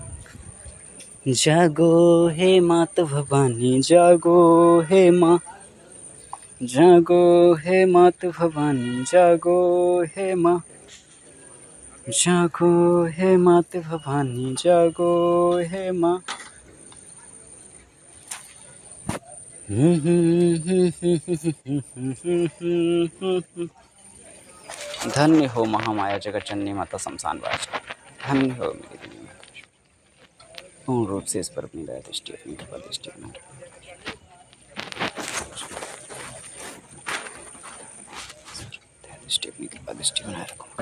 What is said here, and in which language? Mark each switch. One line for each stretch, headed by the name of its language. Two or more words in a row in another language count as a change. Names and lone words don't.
Hindi: जागो हे मात भवानी, जागो हे माँ, जागो हे मात भवानी, जागो हे माँ, जागो हे मात भवानी, जागो हे माँ। धन्य हो महामाया जगत जननी माता शमशान वास, धन्य हो मेरी देवी माता। पूर्ण रूप से इस पर अपनी दया दृष्टि, अपनी कृपा दृष्टि बना दृष्टि, अपनी कृपा दृष्टि बनाए रखो।